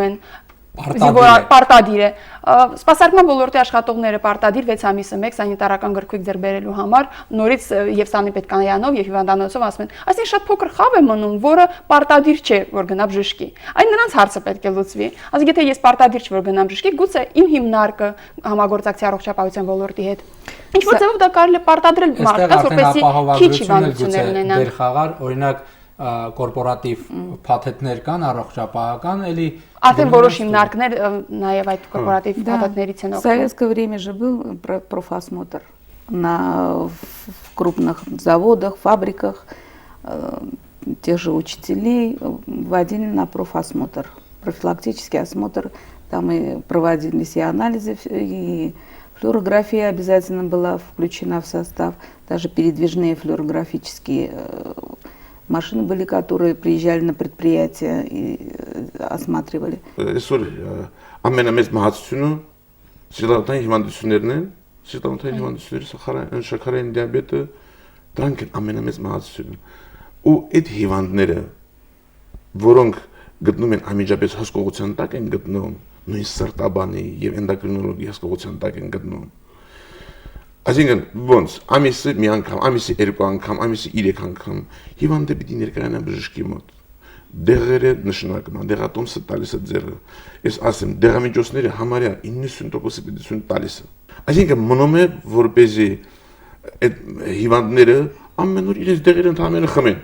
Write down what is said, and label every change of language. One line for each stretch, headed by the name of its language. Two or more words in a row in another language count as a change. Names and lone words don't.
Armenian: են պարտադիր է։ Սպասարկման ոլորտի աշխատողները պարտադիր 6 ամիսը մեկ սանիտարական գրքույկ ձեռք բերելու համար նորից եւ սանիպետկանյանով եւ հիվանդանոցով ասում են, այսինքն շատ փոքր խավ է մնում, որը պարտադիր չէ, որ գնա բժշկի։ Այն նրանց հարցը պետք է լուծվի։ Ասենք եթե ես պարտադիր չէ, որ գնամ բժշկի, գուցե իմ հիմնարկը համագործակցի առողջապահության ոլորտի հետ ինչ որ ձևով դա կարելի է պարտադրել մարդկանց, որպեսզի քիչ հիվանդություններ ունենան։ Դեր խաղար, օրինակ կորպորատիվ փաթեթներ կան առողջապահական, էլի արդեն որոշ հիմնարկներ նաև այդ կորպորատիվ փաթեթներից են
Russian: В советское время же был профосмотр на крупных заводах, фабриках, тех же учителей вводили на профосмотр, профилактический осмотр, там и проводились и анализы, и флюорография обязательно была включена в состав, даже передвижные флюорографические машины были, которые приезжали на предприятия и осматривали.
Armenian: Այսօր ամենամեծ մահացությունը սիրտանոթային հիվանդություններն են, սիրտանոթային հիվանդությունները, շաքարային դիաբետը, դրանք են ամենամեծ մահացությունը։ Ու այդ հիվանդները, որոնք գտնում են անմիջապես հսկողության տակ են գտնում, նույն սրտաբանի եւ էնդոկրինոլոգի հսկողության տակ են գտնում։ Այսինքն ոնց ամիսը մի անգամ, ամիսը երկու անգամ, ամիսը 3 անգամ հիվանդը պիտի ներկայանա բժշկի մոտ։ Դեղերը նշանակում են, դեղատոմսը տալիս է ձեռը։ Ես ասեմ, դեղամիջոցները համարյա 90% պիտի տալիս է։ Այսինքն մնում է, որպեսզի այդ հիվանդները ամեն օր իրենց դեղերը ընդհանրապես խմեն։